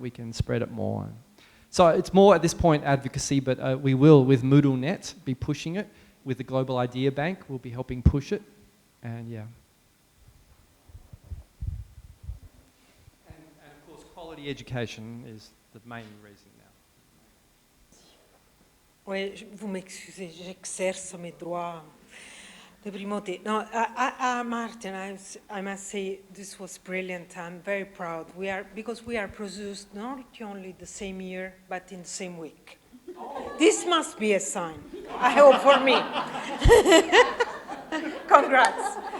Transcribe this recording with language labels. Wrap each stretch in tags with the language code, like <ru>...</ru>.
<en>We can spread it more. So it's more at this point advocacy, but we will, with MoodleNet, be pushing it. With the Global Idea Bank, we'll be helping push it. And yeah. And of course, quality education is the main reason now.</en> <fr>Oui, vous m'excusez, j'exerce mes droits de primauté.</fr> <en>No, Martin, I must say this was brilliant. I'm very proud. Because we are produced not only the same year, but in the same week. This must be a sign, I hope for me. Congrats.</en>